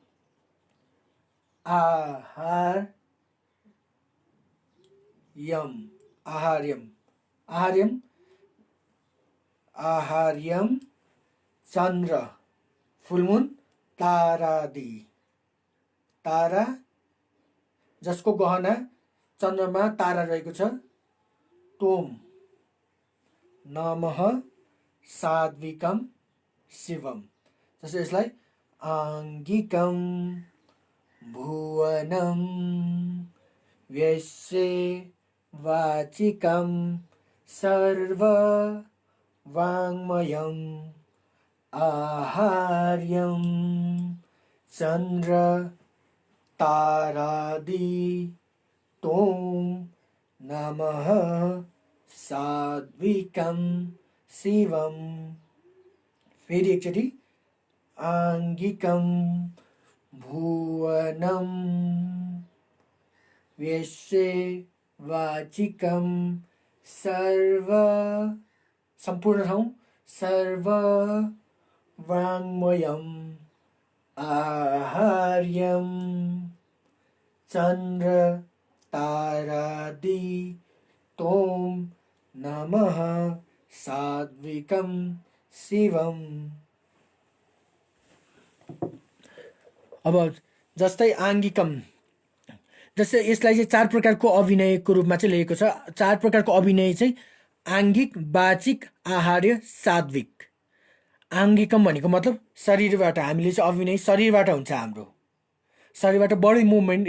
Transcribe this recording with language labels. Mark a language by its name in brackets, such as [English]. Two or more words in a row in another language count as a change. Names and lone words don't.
[Sanskrit] आहार्यम चन्द्र फुलमुन तारादि, [Nepali] तारा जसको गहना चन्द्रमा तारा रहेको छ [Sanskrit] तोम नमः सात्विकम शिवम। [Nepali] जस्तै यसलाई [Sanskrit] आङ्गिकम भुवनम व्यस्य वाचिकम सर्व वाङ्मयम आहार्यम चन्द्र तारादि तोम नमः सात्विकम शिवम। [Nepali] फेरि एकचोटि [Sanskrit] आङ्गिकम भुवनम व्यस्य वाचिकम सर्व [Nepali] सम्पूर्ण ठाउँ [Sanskrit] सर्व वाङ्मयम आहार्यम चन्द्र तारादि तोम नमः सात्विकम शिवम। [Nepali] अब जस्तै आङ्गिकम, जस्तै यसलाई चाहिँ 4 प्रकारको अभिनयको रूपमा चाहिँ लिएको छ। 4 प्रकारको अभिनय चाहिँ आङ्गिक, वाचिक, आहार्य, सात्विक। आङ्गिकम भनेको मतलब शरीरबाट हामीले चाहिँ अभिनय शरीरबाट हुन्छ, हाम्रो शरीरबाट [English] body movement.